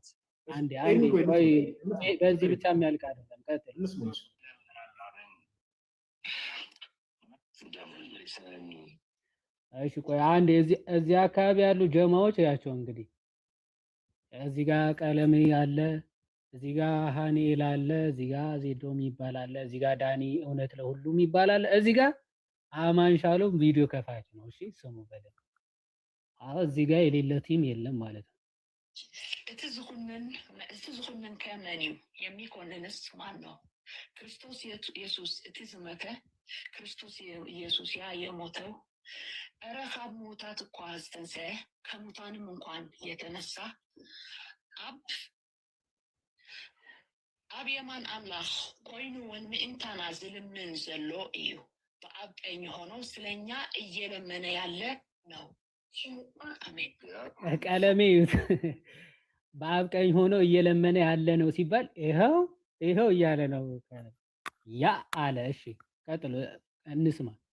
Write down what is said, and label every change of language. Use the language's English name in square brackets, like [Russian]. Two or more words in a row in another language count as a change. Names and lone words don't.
[Amharic] አንዴ በዚህ ብቻ የሚያልቅ አይደለም። ቀጥል። እሺ ቆይ አንዴ እዚህ አካባቢ ያሉ ጀማዎች ያቸው እንግዲህ እዚህ ጋር ቀለሜ አለ፣ እዚህ ጋር ሃኔል አለ፣ እዚህ ጋር ዜዶም ይባላል፣ እዚህ ጋር ዳኒ እውነት ለሁሉም ይባላል፣ እዚህ ጋር አማን ሻሎም ቪዲዮ ከፋች ነው። እሺ ስሙ በደንብ። እዚህ ጋር የሌለ ቲም የለም ማለት ነው። [Tigrinya] እቲ ዝኹንን ከመን እዩ [Amharic] የሚኮንንስ ማን ነው? [Tigrinya] ክርስቶስ ኢየሱስ እቲ ዝመተ ክርስቶስ ኢየሱስ [Amharic] ያ የሞተው [Tigrinya] እረ ካብ ሙታት እኳ ዝተንስአ [Amharic] ከሙታንም እንኳን የተነሳ [Tigrinya] ኣብ የማን አምላኽ ኮይኑ እውን ምእንታና ዝልምን ዘሎ እዩ። [Amharic] በአብ ቀኝ ሆኖ ስለኛ እየለመነ ያለ ነው። አሜን። ቀለሜ በአብ ቀኝ ሆኖ እየለመነ ያለ ነው ሲባል ይኸው እያለ ነው ያ አለ። እሺ ቀጥሎ እንስማ።